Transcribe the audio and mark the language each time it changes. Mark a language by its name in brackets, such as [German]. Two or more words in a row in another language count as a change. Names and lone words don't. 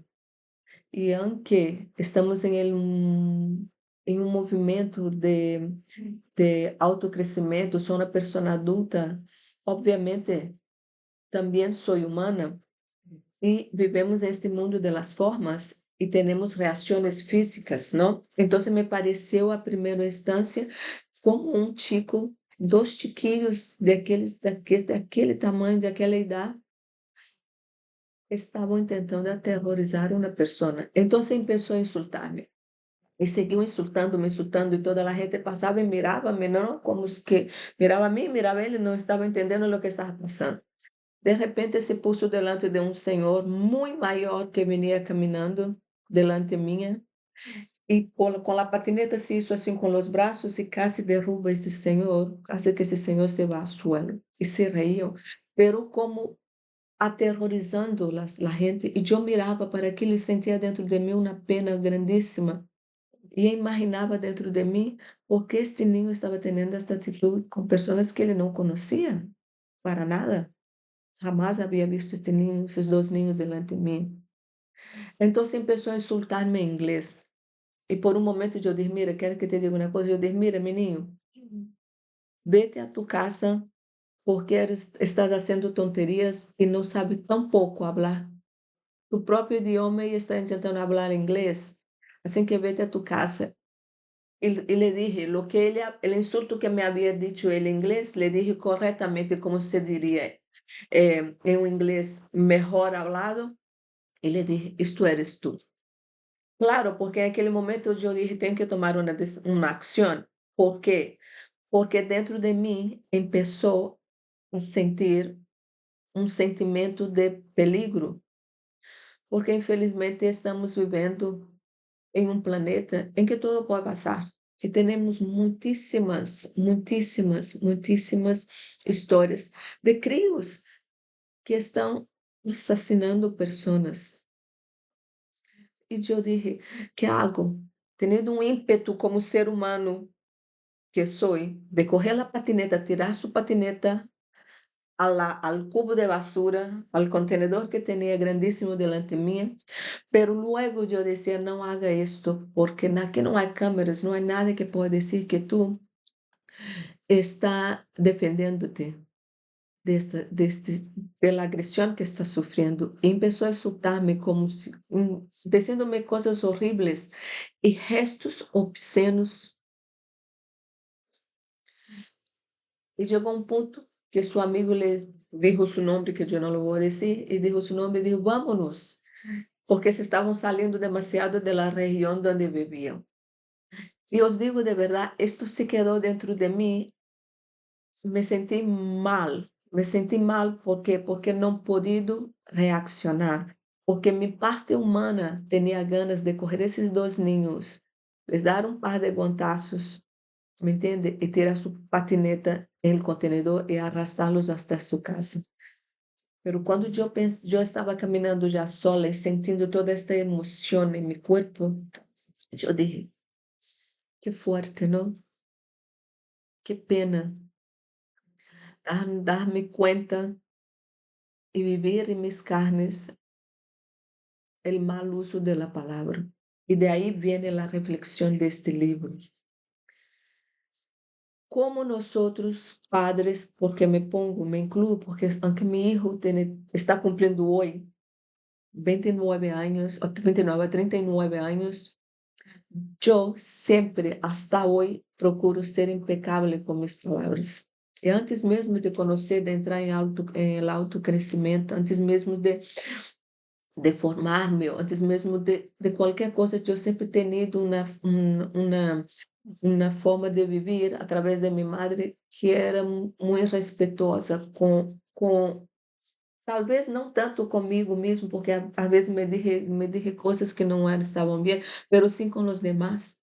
[Portuguese] E aunque estamos em um movimento de autocrescimento, sou uma pessoa adulta, obviamente também sou humana e vivemos neste mundo das formas [Spanish] y tenemos reacciones físicas, ¿no? [Portuguese] Entonces me pareceu a primeira instância como um chico, 2 chiquillos daquele tamanho, daquela idade, estavam tentando aterrorizar uma pessoa. Então começou a insultar-me. E seguiu insultando, me insultando, e toda a gente passava e mirava-me, não? Como os que mirava a mim, mirava ele, não estava entendendo o que estava passando. De repente [Spanish] se puso delante de [Portuguese] um senhor muito maior que vinha caminhando delante minha e com a patineta [Spanish] se hizo [Portuguese] assim com os braços e quase derruba esse senhor, quase que esse senhor se vai ao suelo. E se reiam, pero como aterrorizando a gente, e eu mirava para aquilo e sentia dentro de mim uma pena grandíssima. E imaginava dentro de mim por que este niño estava tendo esta atitude com pessoas que ele não conhecia, para nada. Jamás havia visto este niño, esses 2 niños delante de mim. Então começou a insultar-me em inglês. E por um momento eu disse: "Mira, quero que te diga uma coisa". Eu disse: "Mira, menino, [Spanish] vete a tu casa [Portuguese] porque estás fazendo tonterias e não sabe tão pouco falar tu próprio idioma e está tentando falar inglês. Assim que [Spanish] vete a tu casa". E le dije lo que el insulto que me había dicho el inglés, le dije correctamente como se diría en un inglés mejor hablado, y le dije, esto eres tú. Claro, porque en aquel momento yo dije, tengo que tomar una acción. [Portuguese] ¿Por qué? Porque dentro de mí empezó a sentir un sentimiento de peligro, porque infelizmente estamos viviendo em um planeta em que tudo pode passar. E temos muitíssimas, muitíssimas, muitíssimas histórias de crios que estão assassinando pessoas. E eu disse, [Spanish] que hago? [Portuguese] Tendo um ímpeto como ser humano que sou, de correr a patineta, tirar sua patineta [Spanish] al cubo de basura, al contenedor [Portuguese] que tinha grandíssimo delante mim. [Spanish] Pero luego yo decía, no haga esto, porque aquí no hay cámaras, no hay nadie que pueda decir que tú estás defendiéndote de la agresión que estás sufriendo. Y empezó a insultarme como si, diciéndome cosas horribles y gestos obscenos. Y llegó un punto que su amigo le dijo su nombre, que yo no lo voy a decir, y dijo su nombre y dijo, vámonos, porque se estaban saliendo demasiado de la región donde vivían. [Portuguese] E os digo de verdade, isto se quedou dentro de mim, me senti mal porque não podido reaccionar, porque minha parte humana tinha ganas de correr esses 2 ninhos, les dar um par de guantazos, me entende? E tirar sua patineta em contenedor e arrastá-los até sua casa. Pero quando eu estava caminhando já sola e sentindo toda esta emoção em meu corpo, eu disse: "Que forte, não? Que pena dar-me conta [Spanish] y vivir en mis carnes el mal uso de la palabra". Y de ahí viene la reflexión de este libro. Como nosotros, padres, porque me incluyo, porque aunque mi hijo está cumpliendo hoy 29 años, o 29 a 39 años, yo siempre, hasta hoy, procuro ser impecable con mis palabras. [Portuguese] E antes mesmo de conhecer, de entrar em autocrescimento, antes mesmo de formar-me, antes mesmo de qualquer coisa, eu sempre tenido uma forma de viver através de minha madre que era muito respeitosa com talvez não tanto comigo mesmo, porque às vezes me dije coisas que não eram, estavam bem, mas sim com os demais.